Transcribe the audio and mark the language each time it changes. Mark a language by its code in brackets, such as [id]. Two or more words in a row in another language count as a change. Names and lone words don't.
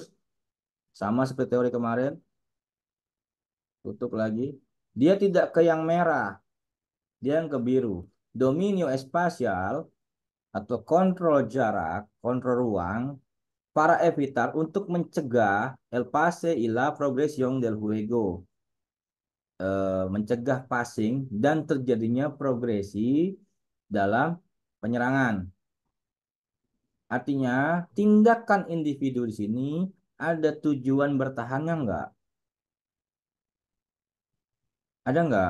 [id] Sama seperti teori kemarin. Tutup lagi. Dia tidak ke yang merah. Dia yang ke biru. dominio spasial atau kontrol jarak, kontrol ruang [es] para evitar [id] untuk mencegah [es] el pase y la progresión del juego, [id] mencegah passing dan terjadinya progresi dalam penyerangan. Artinya, tindakan individu di sini ada tujuan bertahannya enggak? Ada enggak?